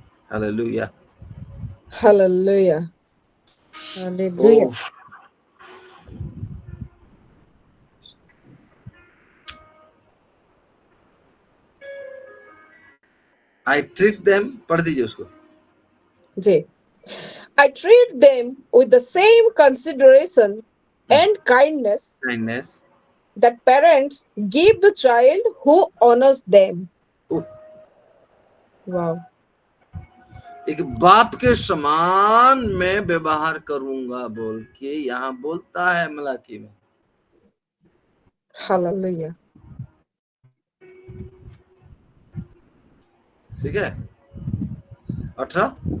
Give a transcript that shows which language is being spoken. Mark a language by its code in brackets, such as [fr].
[hi] Hallelujah. [en] Hallelujah. Hallelujah. Oh, I treat them, [hi] पढ़ दीजिए उसको। [en] जी, I treat them with the same consideration and kindness that parents give the child who honors them. Wow. [hi] एक बाप के समान मैं व्यवहार करूंगा बोल के यहाँ बोलता है मलाकी में। [en] Hallelujah. [hi] ठीक है, 18